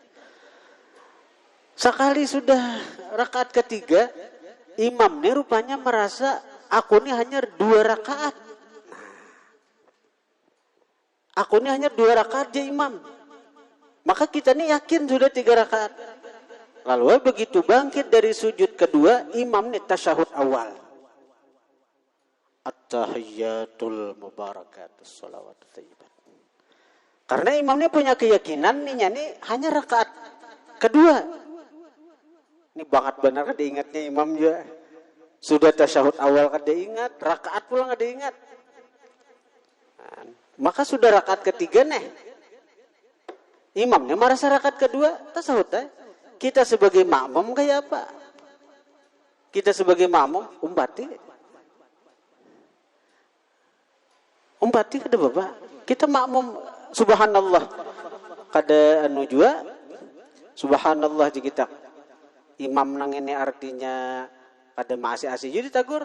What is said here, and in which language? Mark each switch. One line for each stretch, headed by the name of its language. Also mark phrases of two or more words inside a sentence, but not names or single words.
Indonesian: Sekali sudah rakaat ketiga, imam nih rupanya merasa aku nih hanya 2 rakaat. Aku nih hanya 2 rakaat aja imam. Maka kita nih yakin sudah 3 rakaat. Lalu begitu bangkit dari sujud kedua, imam nih tasyahud awal.
Arabic: التحيات المباركات الصلوات الطيبات.
Indonesian: Karena imamnya punya keyakinan nih hanya rakaat kedua. Ini banget benar kan diingatnya imam juga. Sudah tasyahud awal kan dia ingat, rakaat pula kan dia ingat. Nah, maka sudah rakaat ketiga nih. Imamnya merasa rakaat kedua tasyahud Kita sebagai makmum kayak apa?
Banjar: Kita sebagai makmum umpati kada bapak. Kita makmum subhanallah kada anu jua subhanallah ji kita. Imam nang ini artinya kada masih jadi tagur.